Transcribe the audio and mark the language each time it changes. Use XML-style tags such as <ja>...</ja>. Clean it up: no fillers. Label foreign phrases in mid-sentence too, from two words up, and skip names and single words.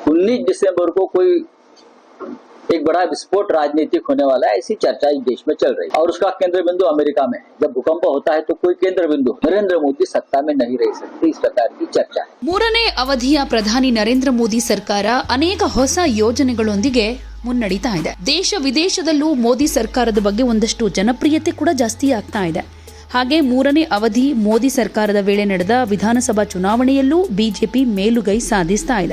<hi>19 दिसंबर को कोई एक बड़ा विस्फोट राजनीतिक होने वाला है, ऐसी चर्चा इस देश में चल रही है और उसका केंद्र बिंदु अमेरिका में है। जब भूकंप होता है तो कोई केंद्र बिंदु नरेंद्र मोदी सत्ता में नहीं रह सकते, इस प्रकार की चर्चा है।</hi> <kn>ಮೂರನೇ ಅವಧಿಯ ಪ್ರಧಾನಿ ನರೇಂದ್ರ ಮೋದಿ ಸರ್ಕಾರ ಅನೇಕ ಹೊಸ ಯೋಜನೆಗಳೊಂದಿಗೆ ಮುನ್ನಡೀತಾ ಇದೆ. ದೇಶ ವಿದೇಶದಲ್ಲೂ ಮೋದಿ ಸರ್ಕಾರದ ಬಗ್ಗೆ ಒಂದಷ್ಟು ಜನಪ್ರಿಯತೆ ಕೂಡ ಜಾಸ್ತಿ ಆಗ್ತಾ ಇದೆ. ಹಾಗೆ ಮೂರನೇ ಅವಧಿ ಮೋದಿ ಸರ್ಕಾರದ ವೇಳೆ ನಡೆದ ವಿಧಾನಸಭಾ ಚುನಾವಣೆಯಲ್ಲೂ ಬಿಜೆಪಿ ಮೇಲುಗೈ ಸಾಧಿಸ್ತಾ ಇದೆ.</kn>